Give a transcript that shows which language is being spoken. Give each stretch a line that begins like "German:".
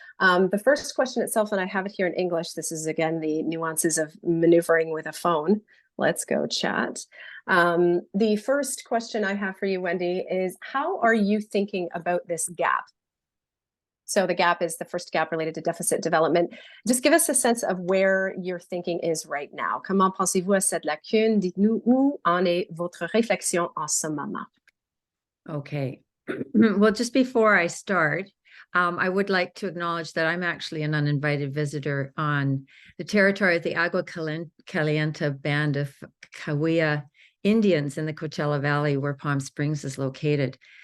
English: The first question itself, and I have it here in English. This is, again, the nuances of maneuvering with a phone. Let's go chat. The first question I have for you, Wendy, is how are you thinking about this gap? So the gap is the first gap related to deficit development. Just give us a sense of where your thinking is right now.
French: Comment pensez-vous à cette lacune? Dites-nous où en est votre réflexion en ce moment.
English: Okay. Well, just before I start, I would like to acknowledge that I'm actually an uninvited visitor on the territory of the Agua Caliente band of Cahuilla Indians in the Coachella Valley, where Palm Springs is located.